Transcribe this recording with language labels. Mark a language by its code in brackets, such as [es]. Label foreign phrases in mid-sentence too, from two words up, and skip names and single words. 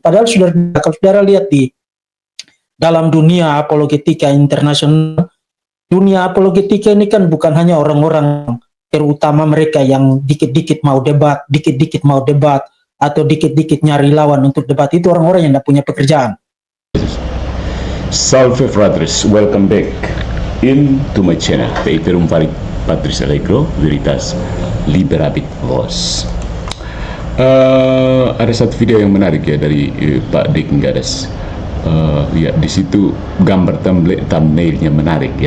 [id] Padahal kalau saudara lihat di dalam dunia apologetika internasional, dunia apologetika ini kan bukan hanya orang-orang, terutama mereka yang dikit-dikit mau debat, atau dikit-dikit nyari lawan untuk debat, itu orang-orang yang tidak punya pekerjaan. [la] Salve fratres, [en] welcome back into my channel, [la] Peiterum Patris Allegro, Veritas Liberabit Vos. [id] Ada satu video yang menarik ya dari Pak Deking Gadas. Ya, di situ gambar thumbnailnya menarik ya.